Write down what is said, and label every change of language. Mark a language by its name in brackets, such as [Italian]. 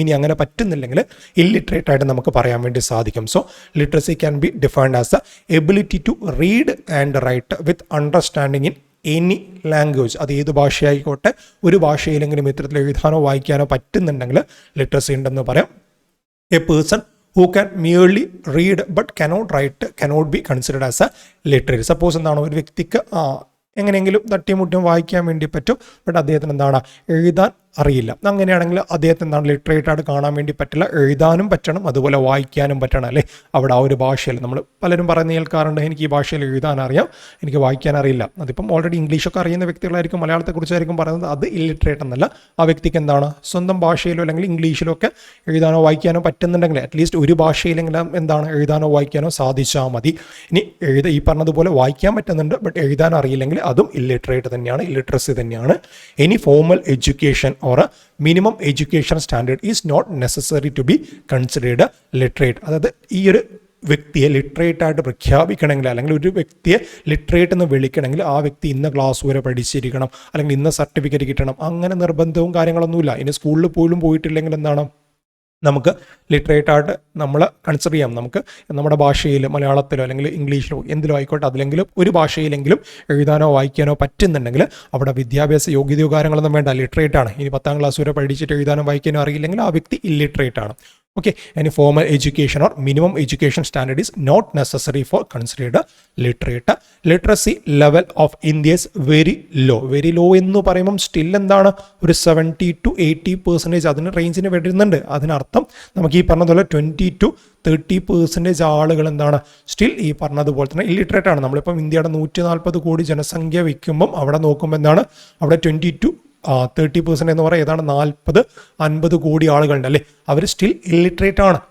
[Malayalam] ഇനി അങ്ങനെ പറ്റുന്നില്ലെങ്കിൽ ഇല്ലിറ്ററേറ്റ് ആയിട്ട് നമുക്ക് പറയാൻ വേണ്ടി സാധിക്കും. [English] So literacy can be defined as the ability to read and write with understanding in any language. [Malayalam] അത് ഏത് ഭാഷയായിക്കോട്ടെ, ഒരു ഭാഷയിലെങ്കിലും ഇത്തരത്തിൽ എഴുതാനോ വായിക്കാനോ പറ്റുന്നുണ്ടെങ്കിൽ ലിറ്ററസി ഉണ്ടെന്ന് പറയാം. [English] A person who can merely read but cannot write cannot be considered as a literate. [Malayalam] Suppose എന്താണ്, ഒരു വ്യക്തിക്ക് എങ്ങനെയെങ്കിലും തട്ടിമുട്ടും വായിക്കാൻ വേണ്ടി പറ്റും, ബട്ട് അദ്ദേഹത്തിന് എന്താണ് എഴുതാൻ അറിയില്ല. അങ്ങനെയാണെങ്കിൽ അദ്ദേഹത്തിന് എന്താണ് ലിറ്ററേറ്റ് ആയിട്ട് കാണാൻ വേണ്ടി പറ്റില്ല. എഴുതാനും പറ്റണം, അതുപോലെ വായിക്കാനും പറ്റണം അല്ലേ. അവിടെ ആ ഒരു ഭാഷയിൽ നമ്മൾ പലരും പറയുന്ന കേൾക്കാറുണ്ട്, എനിക്ക് ഈ ഭാഷയിൽ എഴുതാൻ അറിയാം, എനിക്ക് വായിക്കാൻ അറിയില്ല. അതിപ്പം ഓൾറെഡി ഇംഗ്ലീഷൊക്കെ അറിയുന്ന വ്യക്തികളായിരിക്കും മലയാളത്തെക്കുറിച്ചായിരിക്കും പറയുന്നത്. അത് ഇല്ലിറ്ററേറ്റ് എന്നല്ല. ആ വ്യക്തിക്ക് എന്താണ് സ്വന്തം ഭാഷയിലോ അല്ലെങ്കിൽ ഇംഗ്ലീഷിലോ ഒക്കെ എഴുതാനോ വായിക്കാനോ പറ്റുന്നുണ്ടെങ്കിൽ അറ്റ്ലീസ്റ്റ് ഒരു ഭാഷയിലെങ്കിലും എന്താണ് എഴുതാനോ വായിക്കാനോ സാധിച്ചാൽ മതി. ഇനി ഈ പറഞ്ഞതുപോലെ വായിക്കാൻ പറ്റുന്നുണ്ട് ബട്ട് എഴുതാൻ അറിയില്ലെങ്കിൽ അതും ഇല്ലിറ്ററേറ്റ് തന്നെയാണ്, ഇല്ലിറ്ററസി തന്നെയാണ്. [English] Any formal education or a minimum education standard is not necessary to be considered literate. [Malayalam] അതായത് ഈ ഒരു വ്യക്തിയെ ലിറ്ററേറ്റ് ആയിട്ട് പ്രഖ്യാപിക്കണമെങ്കിൽ അല്ലെങ്കിൽ ഒരു വ്യക്തിയെ ലിറ്ററേറ്റ് എന്ന് വിളിക്കണമെങ്കിൽ ആ വ്യക്തി ഇന്ന ക്ലാസ് വരെ പഠിച്ചിരിക്കണം അല്ലെങ്കിൽ ഇന്ന സർട്ടിഫിക്കറ്റ് കിട്ടണം, അങ്ങനെ നിർബന്ധവും കാര്യങ്ങളൊന്നുമില്ല. ഇനി സ്കൂളിൽ പോലും പോയിട്ടില്ലെങ്കിൽ എന്താണ് നമുക്ക് ലിറ്ററേറ്റ് ആയിട്ട് നമ്മൾ കൺസിഡർ ചെയ്യാം. നമുക്ക് നമ്മുടെ ഭാഷയിൽ മലയാളത്തിലോ അല്ലെങ്കിൽ ഇംഗ്ലീഷിലോ എന്തിലോ ആയിക്കോട്ടെ അതിലെങ്കിലും ഒരു ഭാഷയിലെങ്കിലും എഴുതാനോ വായിക്കാനോ പറ്റുന്നുണ്ടെങ്കിൽ അവിടെ വിദ്യാഭ്യാസ യോഗ്യതയോ കാര്യങ്ങളൊന്നും വേണ്ട, ലിറ്ററേറ്റ് ആണ്. ഇനി 10ാം ക്ലാസ് വരെ പഠിച്ചിട്ട് എഴുതാനോ വായിക്കാനോ അറിയില്ലെങ്കിൽ ആ വ്യക്തി ഇല്ലിറ്ററേറ്റ് ആണ്. [English] Okay, any formal education or minimum education standard is not necessary for considered literate. Literacy level of India is very low. [Malayalam] Very low എന്ന് പറയുമ്പം സ്റ്റിൽ എന്താണ്, ഒരു 70 to 80% അതിന് റേഞ്ചിന് വരുന്നുണ്ട്. അതിനർത്ഥം നമുക്ക് ഈ പറഞ്ഞതുപോലെ 20 to 30% ആളുകൾ എന്താണ് സ്റ്റിൽ ഈ പറഞ്ഞതുപോലെ തന്നെ ഇല്ലിറ്ററേറ്റ് ആണ്. നമ്മളിപ്പം ഇന്ത്യയുടെ 140 കോടി ജനസംഖ്യ വയ്ക്കുമ്പം അവിടെ നോക്കുമ്പോൾ എന്താണ്, അവിടെ 20 to 30% എന്ന് പറയുന്നത് ഏതാണ് 40-50 കോടി ആളുകളുണ്ട് അല്ലേ, അവർ സ്റ്റിൽ ഇല്ലിറ്ററേറ്റ് ആണ്.